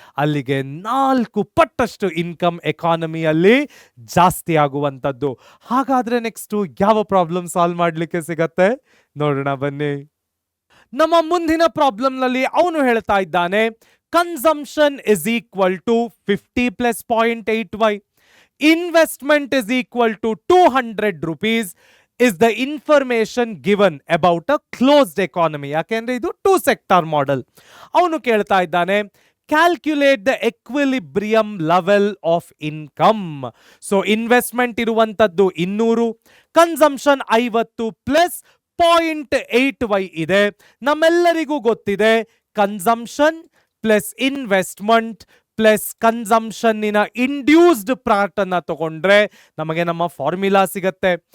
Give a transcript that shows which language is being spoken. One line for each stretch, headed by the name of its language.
Kannada: ಅಲ್ಲಿಗೆ 4 ಪಟ್ಟಷ್ಟು ಇನ್ಕಮ್ ಎಕಾನಮಿಯಲ್ಲಿ ಜಾಸ್ತಿ ಆಗುವಂಥದ್ದು. ಹಾಗಾದ್ರೆ ನೆಕ್ಸ್ಟ್ ಯಾವ ಪ್ರಾಬ್ಲಮ್ ಸಾಲ್ವ್ ಮಾಡ್ಲಿಕ್ಕೆ ಸಿಗತ್ತೆ ನೋಡೋಣ ಬನ್ನಿ. ನಮ್ಮ ಮುಂದಿನ ಪ್ರಾಬ್ಲಮ್ ನಲ್ಲಿ ಅವನು ಹೇಳ್ತಾ ಇದ್ದಾನೆ
English: consumption is equal to 50 plus 0.8y. Investment is equal to 200 rupees is the information given about a closed economy.
Kannada: ಯಾಕೆಂದ್ರೆ ಇದು
English: 2 sector model.
Kannada: ಅವನು ಕೇಳ್ತಾ ಇದ್ದಾನೆ
English: Calculate the equilibrium level of income.
Kannada: So investment ಇರುವಂತದ್ದು 200, ಕನ್ಸಂಪ್ಷನ್ 50 ಪ್ಲಸ್ 0.8y ಇದೆ. ನಮ್ಮೆಲ್ಲರಿಗೂ ಗೊತ್ತಿದೆ consumption plus investment plus ಕನ್ಸಂಪ್ಷನ್ನಿನ induced part ಅನ್ನ ತಗೊಂಡ್ರೆ ನಮಗೆ ನಮ್ಮ ಫಾರ್ಮುಲಾ ಸಿಗತ್ತೆ.